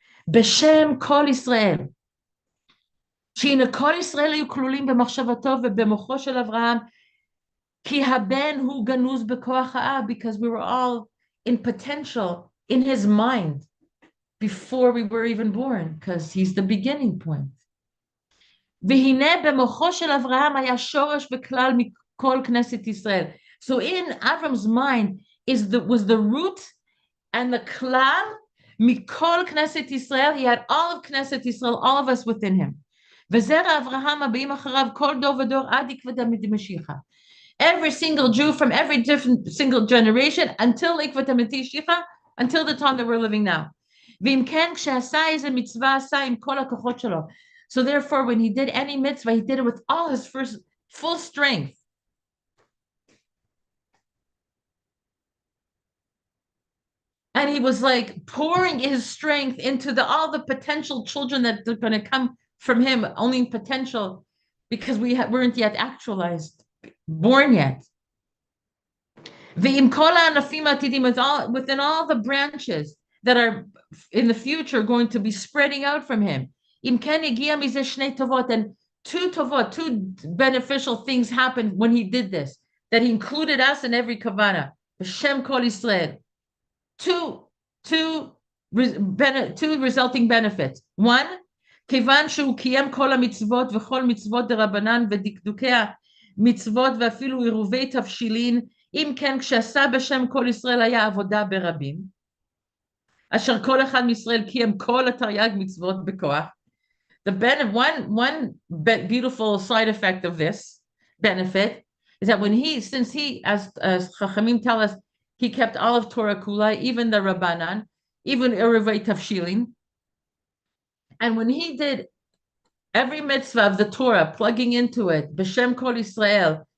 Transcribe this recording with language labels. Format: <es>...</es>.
<he>B'Shem Kol Yisrael. שהנה כל ישראל היו כלולים במחשבתו ובמוחו של אברהם, כי הבן הוא גנוז בכוח האב,</he> <en>because we were all in potential in his mind before we were even born, because he's the beginning point.</en> <he>והנה במוחו של אברהם היה שורש וכלל מכל כנסת ישראל.</he> <en>So in Avram's mind was the root and the</en> <he>klal mikol Knesset Yisrael.</he> <en>He had all of Knesset Yisrael, all of us within him.</en> <he>וזרע אברהם הבאים אחריו כל דור ודור עד עקבתא דמשיחא.</he> <en>Every single Jew from every different single generation until</en> <he>עקבתא דמשיחא,</he> <en>until the time that we're living now.</en> <he>ואם כן, כשעשה איזה מצווה עשה עם כל הכוחות שלו.</he> <en>So therefore, when he did any mitzvah, he did it with all his full strength. And he was like pouring his strength into all the potential children that are going to come from him, only in potential, because we weren't yet actualized, born yet. Within all the branches that are in the future going to be spreading out from him. And two beneficial things happened when he did this, that he included us in every kavana.</en> <he>B'Shem Kol Yisrael.</he> <en>Two resulting benefits. One,</en> <he>כיוון שהוא קיים כל המצוות וכל מצוות דרבנן ודקדוקי המצוות ואפילו עירובי תבשילין, אם כן כשעשה בשם כל ישראל היה עבודה ברבים, אשר כל אחד מישראל קיים כל התרי"ג מצוות בכוח.</he> <en>One beautiful side effect of this benefit is that since he, as Chachamim tell us, he kept all of Torah Kula, even the Rabbanan, even Iruvei Tavshilin. And when he did every mitzvah of the Torah, plugging into it,</en> <he>B'Shem Kol Yisrael,</he>